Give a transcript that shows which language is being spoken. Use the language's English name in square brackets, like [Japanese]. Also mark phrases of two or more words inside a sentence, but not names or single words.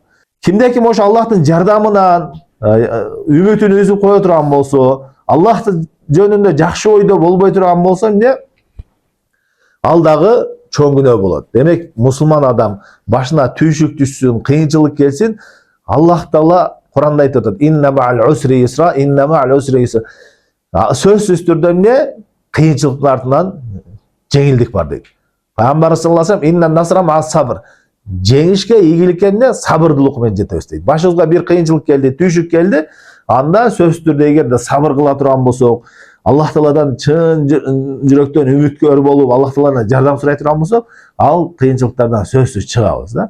[Kyrgyz] Кимде ким ошо Аллахтын жардамынан үмүтүн үзүп кое турган болсо, Аллахтын жөнүндө жакшы ойдо болбой турган болсо, эмне? Ал дагы чоң күнөө болот. Демек, мусулман адам башына түйшүк түшсүн, кыйынчылык келсин, [Arabic] الله تعالى [Kyrgyz] Kur'anda aytып атат: [Arabic] "إن مع العسر يسرا، إن مع العسر يسرا." [Kyrgyz] Сөзсүз түрдө эмне? Кыйынчылыктын артынан жеңилдик бар дейт. [Arabic] Пайгамбар صلى الله عليه وسلم: "إن النصر مع الصبر." [Kyrgyz] Жеңишке, ийгиликке эмне? Сабырдуулук менен жетебиз дейт. Башыбызга бир кыйынчылык келди, түйшүк келди, анда сөзсүз түрдө эгерде сабыр кыла турган болсок, [Arabic] الله تعالى [Kyrgyz] чын жүрөктөн үмүткөр болуп, [Arabic] الله تعالى [Kyrgyz] жардам сурай турган болсок, ал кыйынчылыктардан сөзсүз чыгабыз да.